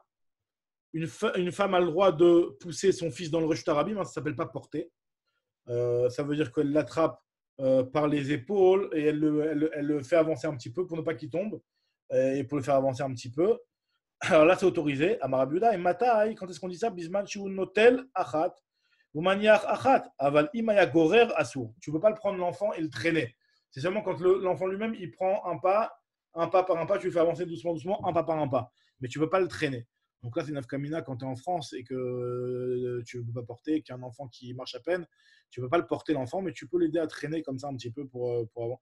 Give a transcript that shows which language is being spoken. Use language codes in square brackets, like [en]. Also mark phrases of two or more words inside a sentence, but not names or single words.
[fr] Une femme a le droit de pousser son fils dans le [he] רשות הרבים, [fr] ça ne s'appelle pas porter. Ça veut dire qu'elle l'attrape par les épaules et elle le fait avancer un petit peu pour ne pas qu'il tombe et pour le faire avancer un petit peu. Alors là, c'est autorisé. [he] אמר רבי יהודה ואימתי, [fr] quand est-ce qu'on dit ça? [he] בזמן שהוא נוטל אחת ומניח אחת אבל אם היה גורר אסור. [fr] Tu ne peux pas le prendre l'enfant et le traîner. C'est seulement quand l'enfant lui-même il prend un pas par un pas, tu le fais avancer doucement, un pas par un pas. Mais tu ne peux pas le traîner. Donc là, c'est une afkamina quand tu es en France et que tu ne peux pas porter, qu'un enfant qui marche à peine, tu ne peux pas le porter l'enfant, mais tu peux l'aider à traîner comme ça un petit peu pour avant.